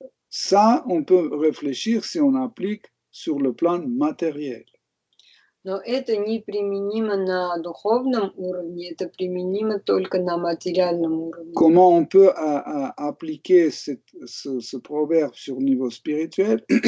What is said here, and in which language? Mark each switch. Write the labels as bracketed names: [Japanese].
[French] Ça, on peut réfléchir si on applique sur le plan matériel. [Russian] Но это неприменимо на духовном уровне, это применимо только на материальном уровне. [French] Comment on peut appliquer ce proverbe sur le niveau spirituel?